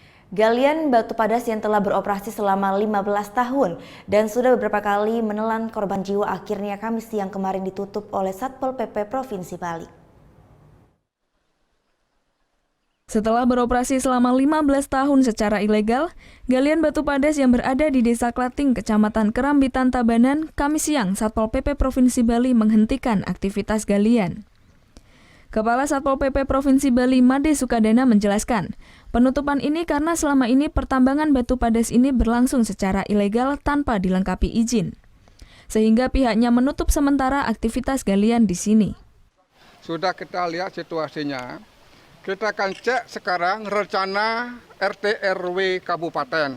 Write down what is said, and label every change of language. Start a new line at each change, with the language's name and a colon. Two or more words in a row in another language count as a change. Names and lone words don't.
Indonesian: Galian batu padas yang telah beroperasi selama 15 tahun dan sudah beberapa kali menelan korban jiwa akhirnya Kamis siang kemarin ditutup oleh Satpol PP Provinsi Bali. Setelah beroperasi selama 15 tahun secara ilegal, galian batu padas yang berada di Desa Klating, Kecamatan Kerambitan, Tabanan, Kamis siang Satpol PP Provinsi Bali menghentikan aktivitas galian. Kepala Satpol PP Provinsi Bali Made Sukadana menjelaskan, penutupan ini karena selama ini pertambangan batu padas ini berlangsung secara ilegal tanpa dilengkapi izin. Sehingga pihaknya menutup sementara aktivitas galian di sini. Sudah kita lihat situasinya, kita akan cek sekarang rencana RT RW Kabupaten.